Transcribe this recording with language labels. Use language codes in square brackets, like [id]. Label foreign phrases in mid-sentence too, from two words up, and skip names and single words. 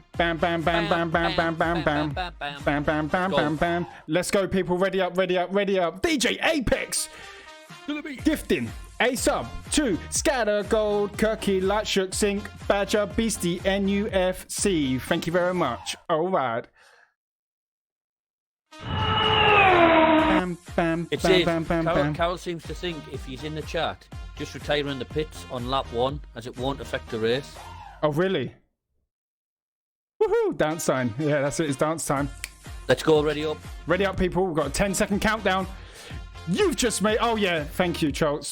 [en] Bam, bam, bam, bam, bam, bam, bam, bam. Bam, bam, bam, bam, bam. Let's go, people. Ready up, ready up, ready up. DJ Apex. Gifting. A sub. 2. Scatter Gold. Kirky. Light Shook. Sync. Badger. Beastie. NUFC. Thank you very much. All right. Bam, bam, It bam, says, bam, bam, bam. Carol seems to think if he's in the chat, just retire in the pits on lap 1, as it won't affect the race. Oh, really? Woohoo! Dance time. Yeah, that's it. It's dance time. Let's go. Ready up. Ready up, people. We've got a 10-second countdown. You've just made... Oh, yeah. Thank you, Charles.